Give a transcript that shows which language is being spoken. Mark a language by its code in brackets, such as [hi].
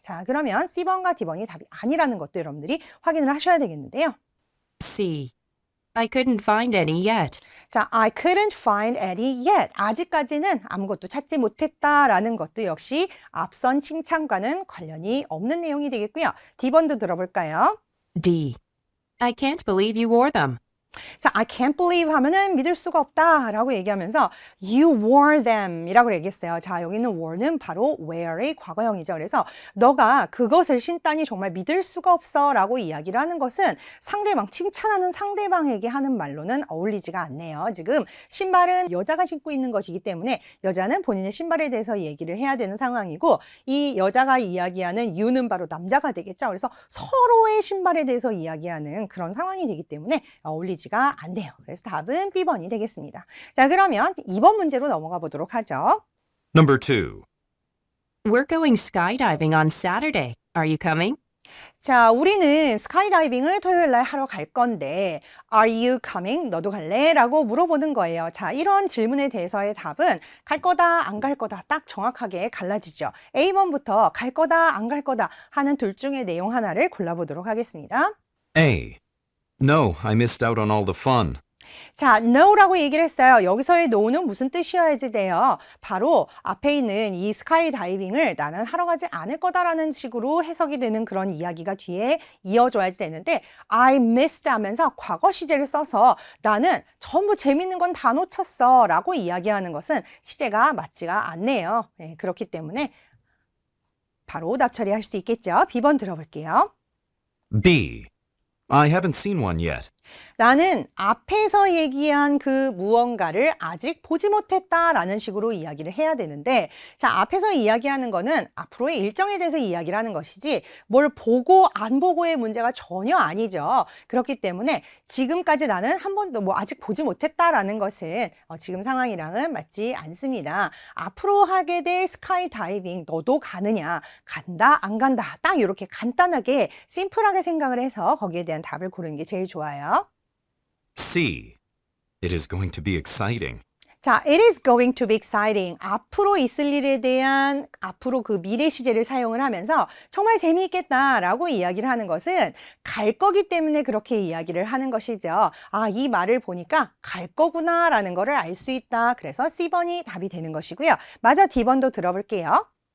[ko] 자, 그러면 C번과 D번이 답이 아니라는 것도 여러분들이 확인을 하셔야 되겠는데요. [en] C. I couldn't find any yet. [ko] 자, [en] I couldn't find any yet. [ko] 아직까지는 아무것도 찾지 못했다라는 것도 역시 앞선 칭찬과는 관련이 없는 내용이 되겠고요. D번도 들어볼까요? [en] D. I can't believe you wore them. [ko] 자, [en] I can't believe [ko] 하면은 믿을 수가 없다 라고 얘기하면서 [en] you wore them [ko] 이라고 얘기했어요. 자, 여기는 were는 바로 wear의 과거형이죠. 그래서 너가 그것을 신다니 정말 믿을 수가 없어 라고 이야기를 하는 것은 상대방, 칭찬하는 상대방에게 하는 말로는 어울리지가 않네요. 지금 신발은 여자가 신고 있는 것이기 때문에 여자는 본인의 신발에 대해서 얘기를 해야 되는 상황이고 이 여자가 이야기하는 you는 바로 남자가 되겠죠. 그래서 서로의 신발에 대해서 이야기하는 그런 상황이 되기 때문에 어울리지 가 안 돼요. 그래서 답은 B번이 되겠습니다. 자, 그러면 2번 문제로 넘어가 보도록 하죠. [en] Number 2. We're going skydiving on Saturday. Are you coming? [ko] 자, 우리는 스카이다이빙을 토요일 날 하러 갈 건데 [en] Are you coming? [ko] 너도 갈래? 라고 물어보는 거예요. 자, 이런 질문에 대해서의 답은 갈 거다, 안 갈 거다 딱 정확하게 갈라지죠. A번부터 갈 거다, 안 갈 거다 하는 둘 중에 내용 하나를 골라보도록 하겠습니다. [en] A. No, I missed out on all the fun. [ko] 자, no라고 얘기를 했어요. 여기서의 no는 무슨 뜻이어야지 돼요? 바로 앞에 있는 이 스카이 다이빙을 나는 하러 가지 않을 거다라는 식으로 해석이 되는 그런 이야기가 뒤에 이어져야지 되는데 [en] I missed [ko] 하면서 과거 시제를 써서 나는 전부 재밌는 건 다 놓쳤어 라고 이야기하는 것은 시제가 맞지가 않네요. 네, 그렇기 때문에 바로 오답 처리할 수 있겠죠. B번 들어볼게요. [en] B. I haven't seen one yet. [ko] 나는 앞에서 얘기한 그 무언가를 아직 보지 못했다라는 식으로 이야기를 해야 되는데 자, 앞에서 이야기하는 거는 앞으로의 일정에 대해서 이야기를 하는 것이지 뭘 보고 안 보고의 문제가 전혀 아니죠. 그렇기 때문에 지금까지 나는 한 번도 아직 보지 못했다라는 것은 지금 상황이랑은 맞지 않습니다. 앞으로 하게 될 스카이 다이빙 너도 가느냐? 간다? 안 간다? 딱 이렇게 간단하게 심플하게 생각을 해서 거기에 대한 답을 고르는 게 제일 좋아요. [en] C. It is going to be exciting. [ko] 자, [en] it is going to be exciting. [ko] 앞으로 있을 일에 대한 앞으로 그 미래 시제를 사용을 하면서 정말 재미있겠다라고 이야기를 하는 것은 갈 거기 때문에 그렇게 이야기를 하는 것이죠. 아, 이 말을 보니까 갈 거구나라는 거를 알 수 있다. 그래서 C번이 답이 되는 것이고요. 마저 D번도 들어볼게요.